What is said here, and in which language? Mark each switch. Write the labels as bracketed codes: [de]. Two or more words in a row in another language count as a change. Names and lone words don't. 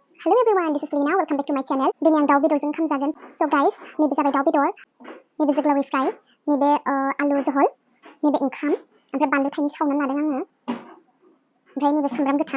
[en] Hello everyone, this is Lina. Welcome back to my channel. [brx] दिनै आं दाउ बेदरजों ओंखाम जागोन. [en] So guys, [brx] नैबे जाबाय दाउ बेदर, नैबे जोगलावरि फ्राय, नैबे आलु जहल, नैबे ओंखाम, ओमफ्राय बानलु थाइनै सावनानै लादों आङो. ओमफ्राय नैबे सामब्राम गोथां.